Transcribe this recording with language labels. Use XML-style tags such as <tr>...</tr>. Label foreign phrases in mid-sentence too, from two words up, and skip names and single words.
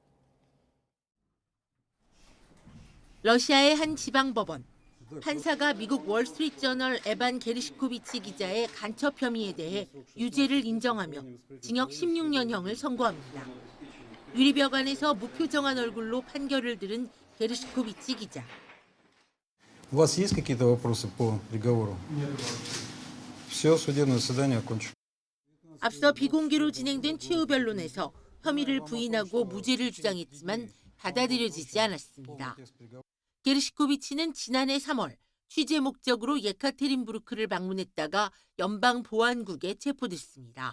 <ko>러시아의 한 지방법원. 판사가 미국 월스트리트저널 에반 게르시코비치 기자의 간첩 혐의에 대해 유죄를 인정하며 징역 16년형을 선고합니다. 유리벽안에서 무표정한 얼굴로 판결을 들은 게르시코비치 기자.</ko> <ru>У вас есть какие-то вопросы по приговору? Все, судебное заседание окончено.</ru> <ko>앞서 비공개로 진행된 최후 변론에서 혐의를 부인하고 무죄를 주장했지만 받아들여지지 않았습니다. 게르시코비치는 지난해 3월 취재 목적으로 예카테린부르크를 방문했다가 연방보안국에 체포됐습니다.</ko>